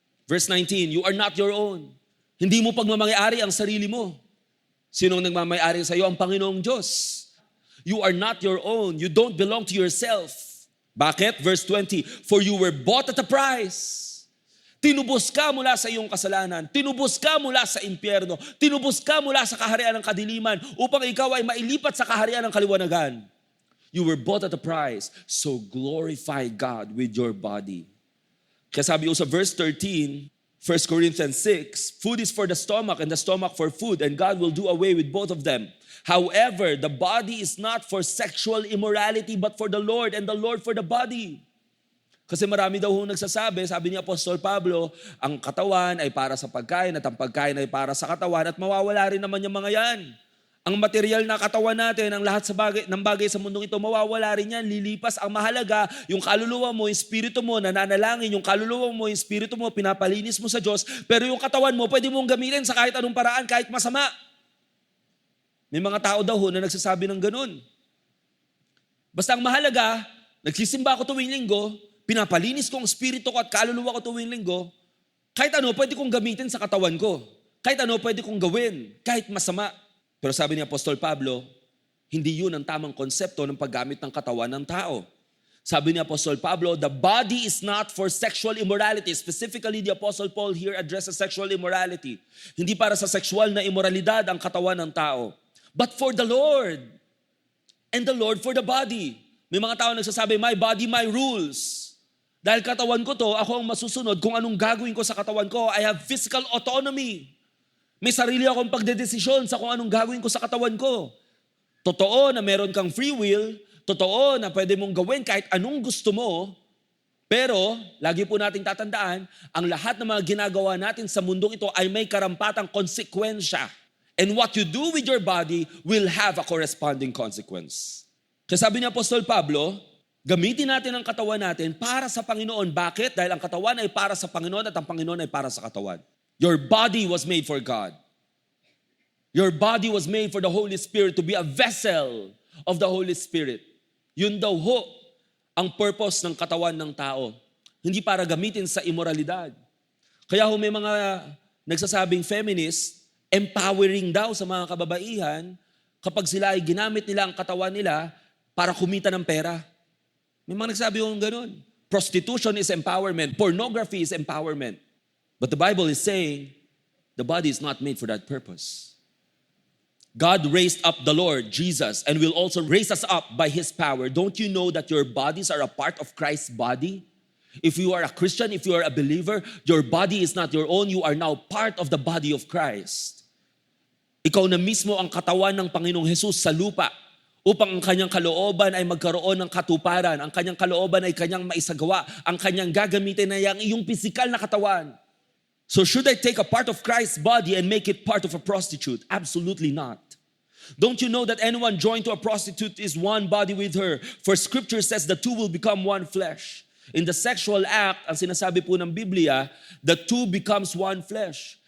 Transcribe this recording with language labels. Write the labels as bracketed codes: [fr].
[en] Verse 19, you are not your own. [tl] Hindi mo pagmamayari ang sarili mo. Sinong nagmamayari sa iyo? Ang Panginoong Diyos. [en] You are not your own. You don't belong to yourself. Bakit? Verse 20, for you were bought at a price. [tl] Tinubos ka mula sa iyong kasalanan. Tinubos ka mula sa impyerno. Tinubos ka mula sa kaharian ng kadiliman upang ikaw ay mailipat sa kaharian ng kaliwanagan. [en] You were bought at a price, so glorify God with your body. [tl] Kaya sabi sa [en] verse 13, 1 Corinthians 6, food is for the stomach and the stomach for food, and God will do away with both of them. However, the body is not for sexual immorality, but for the Lord, and the Lord for the body. [tl] Kasi marami daw hong nagsasabi, sabi ni Apostol Pablo, ang katawan ay para sa pagkain at ang pagkain ay para sa katawan at mawawala rin naman yung mga yan. Ang material na katawan natin, ang lahat ng bagay sa mundong ito, mawawala rin yan, lilipas. Ang mahalaga, yung kaluluwa mo, yung espiritu mo, nananalangin, yung kaluluwa mo, yung espiritu mo, pinapalinis mo sa Diyos, pero yung katawan mo, pwede mong gamitin sa kahit anong paraan, kahit masama. May mga tao daw ho na nagsasabi ng ganun. Basta ang mahalaga, nagsisimba ako tuwing linggo, pinapalinis ko ang espiritu ko at kaluluwa ko tuwing linggo, kahit ano pwede kong gamitin sa katawan ko. Kahit ano pwede kong gawin, kahit masama. Pero sabi ni Apostol Pablo, hindi yun ang tamang konsepto ng paggamit ng katawan ng tao. Sabi ni [en] Apostol Pablo, the body is not for sexual immorality. Specifically, the Apostle Paul here addresses sexual immorality. [tl] Hindi para sa sexual na immoralidad ang katawan ng tao, [en] but for the Lord. And the Lord for the body. [tl] May mga tao nagsasabi, [en] my body, my rules. [tl] Dahil katawan ko to, ako ang masusunod kung anong gagawin ko sa katawan ko. [en] I have physical autonomy. [tl] May sarili akong pagdedesisyon sa kung anong gagawin ko sa katawan ko. Totoo na meron kang free will, totoo na pwede mong gawin kahit anong gusto mo, pero lagi po nating tatandaan, ang lahat ng mga ginagawa natin sa mundong ito ay may karampatang konsekwensya. [en] And what you do with your body will have a corresponding consequence. [tl] Kaya sabi ni Apostol Pablo, gamitin natin ang katawan natin para sa Panginoon. Bakit? Dahil ang katawan ay para sa Panginoon at ang Panginoon ay para sa katawan. [en] Your body was made for God. Your body was made for the Holy Spirit to be a vessel of the Holy Spirit. [tl] Yun daw ho ang purpose ng katawan ng tao. hindi para gamitin sa immoralidad. Kaya may mga nagsasabing feminist, empowering daw sa mga kababaihan kapag sila ay ginamit nila ang katawan nila para kumita ng pera. May mga nagsabi yung ganun. [en] Prostitution is empowerment. Pornography is empowerment. But the Bible is saying, the body is not made for that purpose. God raised up the Lord, Jesus, and will also raise us up by His power. Don't you know that your bodies are a part of Christ's body? If you are a Christian, if you are a believer, your body is not your own. You are now part of the body of Christ. [tl] Ikaw na mismo ang katawan ng Panginoong Hesus sa lupa upang ang kanyang kalooban ay magkaroon ng katuparan. Ang kanyang kalooban ay kanyang maisagawa. Ang kanyang gagamitin ay ang iyong pisikal na katawan. [en] So should I take a part of Christ's body and make it part of a prostitute? Absolutely not. Don't you know that anyone joined to a prostitute is one body with her? For Scripture says the two will become one flesh. In the sexual act, [tl] ang sinasabi po ng Biblia, [en] the two becomes one flesh.